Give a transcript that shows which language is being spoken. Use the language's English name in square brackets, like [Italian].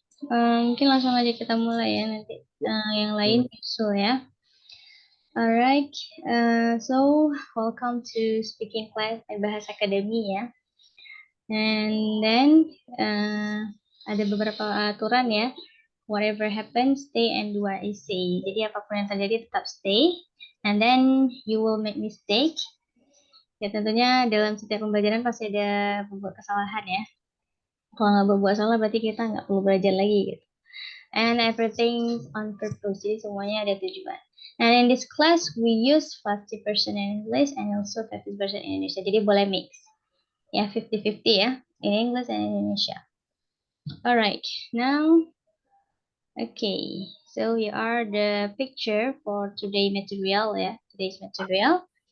[Indonesian] Mungkin langsung aja kita mulai ya nanti. Yang lain nyusul ya. [English] Alright, so welcome to speaking class at Bahasa Akademi ya. And then [Indonesian] ada beberapa aturan ya. [English] Whatever happens, stay and do what I say. [Indonesian] Jadi apapun yang terjadi tetap stay. [English] And then you will make mistake. [Indonesian] Ya tentunya dalam setiap pembelajaran pasti ada membuat kesalahan ya. Kalau nggak berbuat salah berarti kita nggak perlu belajar lagi gitu. [English] And everything on purpose. [Indonesian] Jadi semuanya ada tujuan. [English] And in this class we use 50% in English and also 50% in Indonesia. [Indonesian] Jadi boleh mix. Ya 50-50 ya. [English] In English and Indonesia. Alright. Now, okay. So here are the picture for today material ya. Today's material.